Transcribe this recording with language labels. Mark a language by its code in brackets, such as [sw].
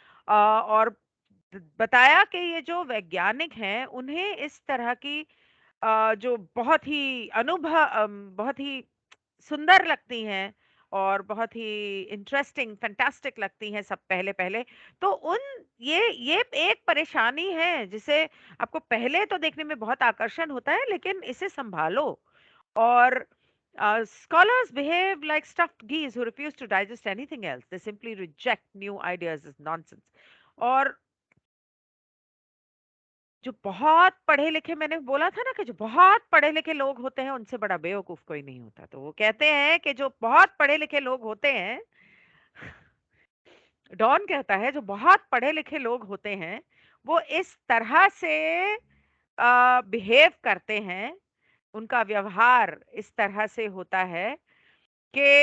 [hi] और बताया कि ये जो वैज्ञानिक हैं उन्हें इस तरह की जो बहुत ही बहुत ही सुंदर लगती हैं और बहुत ही इंटरेस्टिंग फैंटास्टिक लगती हैं सब पहले पहले। तो उन ये एक परेशानी है जिसे आपको पहले तो देखने में बहुत आकर्षण होता है, लेकिन इसे संभालो। [en] और scholars behave like stuffed geese who refuse to digest anything else. They simply reject new ideas as nonsense. [hi] और जो बहुत पढ़े लिखे, मैंने बोला था ना कि जो बहुत पढ़े लिखे लोग होते हैं उनसे बड़ा बेवकूफ कोई नहीं होता। तो वो कहते हैं कि जो बहुत पढ़े लिखे लोग होते हैं, डॉन कहता है जो बहुत पढ़े लिखे लोग होते हैं वो इस तरह से बिहेव करते हैं, उनका व्यवहार इस तरह से होता है कि